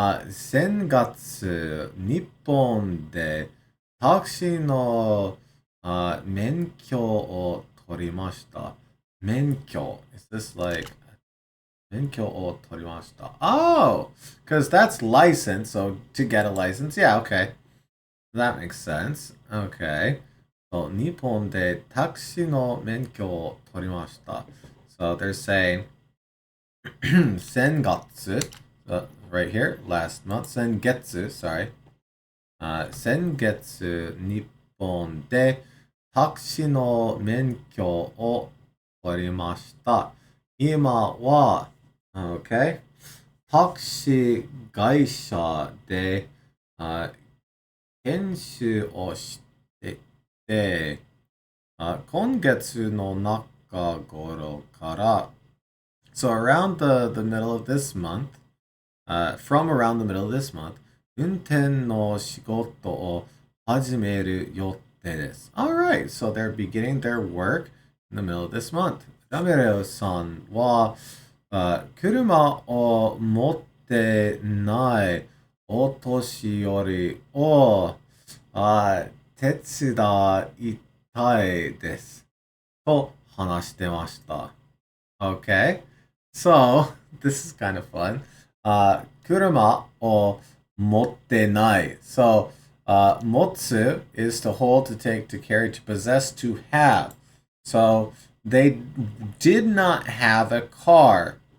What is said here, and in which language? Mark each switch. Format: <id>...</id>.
<ja>先月、日本でタクシーの免許を取りました。免許.</ja> <en>Is this like</en> <ja>免許を取りました?</ja> <en>Oh! Because that's license, so to get a license. Yeah, okay. That makes sense. Okay.</en> <ja>So, 日本でタクシーの免許を取りました.</ja> <en>So they're saying 先月 right here, last month, 先月, sorry.</en> <ja>先月、日本でタクシーの免許を取りました。今は、okay, タクシー会社で研修をしていて、今月の中頃から、</ja> <en>so around the middle of this month,</en> <ja>from around the middle of this month, 運転の仕事を始める予定です。</ja> <en>Alright, so they're beginning their work in the middle of this month.</en> <ja>ラメレオさんは、車を持ってないお年寄りを手伝いたいです。と話してました。</ja> <en>Okay, so this is kind of fun.</en> <ja>車を持ってない。</ja> <en>So, 持つ is to hold, to take, to carry, to possess, to have. So, they did not have a car.</en>